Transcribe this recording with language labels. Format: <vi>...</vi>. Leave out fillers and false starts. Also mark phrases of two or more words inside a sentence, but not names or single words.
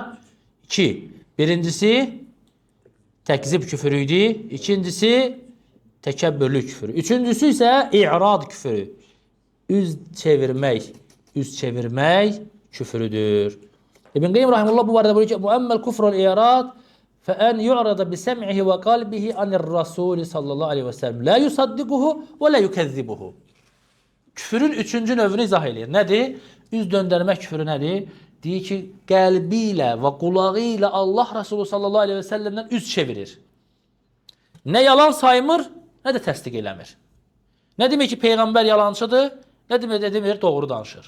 <az>2. Birincisi təkzib küfürü idi. İkincisi təkəbbürlü küfürü. Üçüncüsü isə i'rad küfürü. Üz çevirmək küfürüdür. İbn Qeym rahimehullah bu barədə buyurur ki,</az> <ar>"وأما كفر الإعراض فأن يعرض بسمعه وقلبه عن الرسول صلى الله عليه وسلم لا يصدقه ولا يكذبه."</ar> <az>Küfürün üçüncü növünü izah edir. Nədir? Üz döndərmək küfürü nədir? Deyir ki, qəlbi ilə və qulağı ilə Allah Resulü</az> <ar>صلى الله عليه وسلم</ar> <az>üz çevirir. Nə yalan saymır, nə də təsdiq eləmir. Nə demək ki, Peyğəmbər yalancıdır, nə demir, doğru danışır.</az>